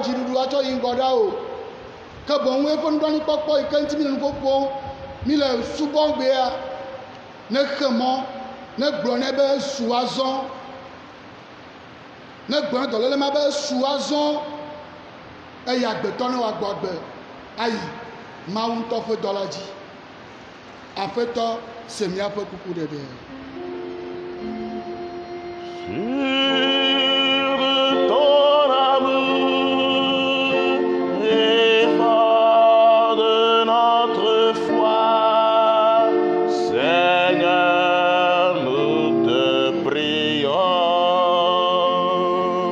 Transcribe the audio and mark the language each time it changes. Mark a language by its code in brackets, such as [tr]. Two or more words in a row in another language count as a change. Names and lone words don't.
[ee] dziɖuɖu atsɔ yi ŋgɔ ɖa o, ke boŋ eƒe nublanuikpɔkpɔ yi ke ŋuti mi le nu ƒoƒom mi le subɔgbea ne xe mɔ ne gblɔ nɛ be su azɔ, ne gblɔ nɛ dɔléle ma be su azɔ eye agbetɔ ne wòagbɔ agbe ayi Mawu ŋutɔ ƒe dɔ la dzi. Aƒetɔ se míaƒe kuku ɖeɖe. [fr] Ton amour est fort de notre foi, Seigneur, nous te prions.